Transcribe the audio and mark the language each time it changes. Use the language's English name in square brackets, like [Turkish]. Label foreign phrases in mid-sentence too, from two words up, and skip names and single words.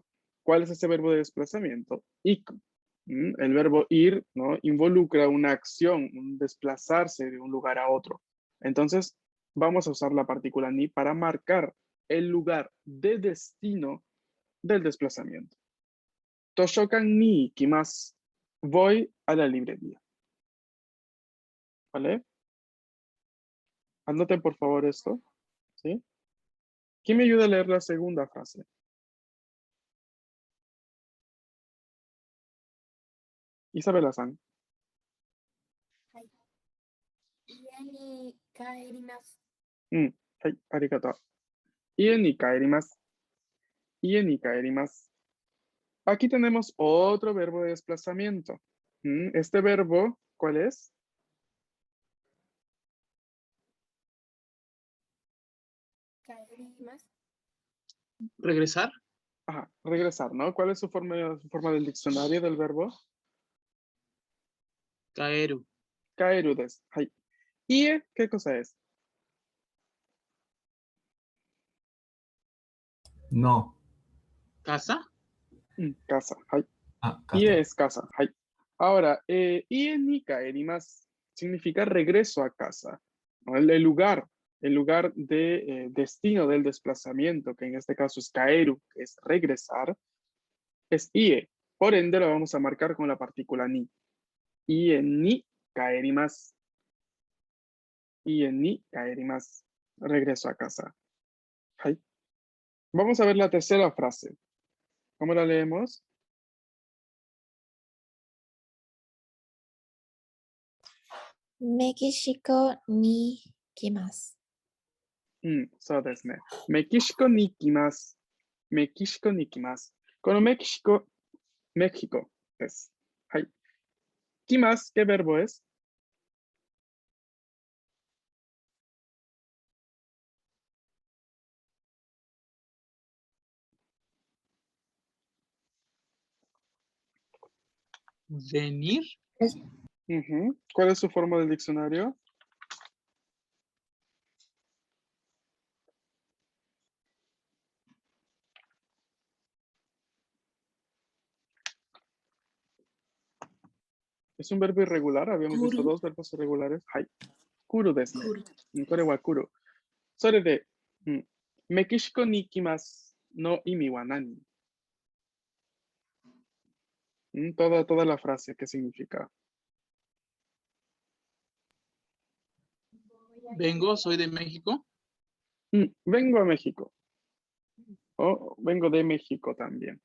[Spanish] ¿Cuál es ese verbo de desplazamiento? Iku. El verbo ir, ¿no? Involucra una acción, un desplazarse de un lugar a otro. Entonces, vamos a usar la partícula ni para marcar el lugar de destino del desplazamiento. [Japanese] 図書館に行きます. [Spanish] Voy a la librería. ¿Vale? Anoten por favor esto. ¿Sí? ¿Quién me ayuda a leer la segunda frase? Isabela-san. [Japanese] 家に帰ります。はい、ありがとう。家に帰ります。家に帰ります。 [Spanish] Aquí tenemos otro verbo de desplazamiento. Este verbo, ¿cuál es? 帰ります。 Regresar. Ajá, regresar, ¿no? ¿Cuál es su forma del diccionario del verbo? Kaeru. [Japanese] 帰るです. Hai. [Spanish] ¿Y qué cosa es? No. Casa. Casa. Hai. Ah, Y casa. es casa. Hai. Ahora, [Japanese] 家に帰ります [Spanish] significa regreso a casa, ¿no? El lugar de destino del desplazamiento, que en este caso es kaeru, que es regresar, es ie. Por ende, lo vamos a marcar con la partícula ni. [Japanese] 家に帰ります。家に帰ります. [Spanish] Regreso a casa. Hai. Vamos a ver la tercera frase. ¿Cómo la leemos? [Japanese] メキシコに来ます。そうですね。メキシコに行きます。メキシコに行きます。このメキシコです。はい。 [Spanish] 来ます。¿Qué verbo es? Venir. ¿Cuál es su forma del diccionario? Es un verbo irregular. Habíamos visto dos verbos irregulares. Hai. [Japanese] 来るですね。これは来る. それで、メキシコに行きますの意味は何? [Spanish] Toda la frase, ¿qué significa? Vengo, soy de México. Vengo a México. O vengo de México también.